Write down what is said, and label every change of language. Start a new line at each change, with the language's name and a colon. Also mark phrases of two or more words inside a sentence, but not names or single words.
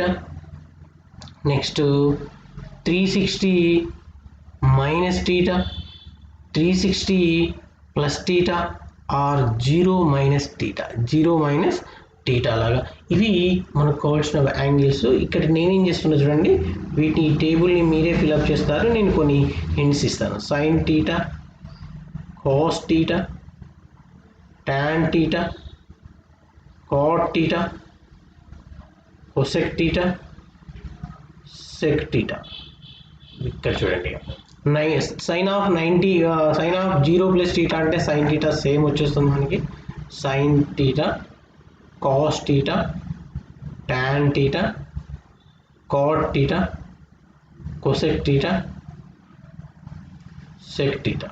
English: next 360 minus theta 360 plus theta or 0 minus theta 0 minus theta
Telugu: లాగా ఇవి మనకు కావాల్సిన
English: యాంగిల్స్.
Telugu: ఇక్కడ నేనేం చేస్తున్నా చూడండి, వీటి టేబుల్ని మీరే ఫిల్అప్ చేస్తారు, నేను కొన్ని హింట్స్ ఇస్తాను.
English: sine theta cos theta tan theta cot theta cosec theta sec theta.
Telugu: ఇక్కడ చూడండి
English: sine of 90 sine of 0 plus theta అంటే sine theta same
Telugu: వచ్చేస్తుంది మనకి.
English: sine theta cos theta tan theta cot theta cosec theta sec theta.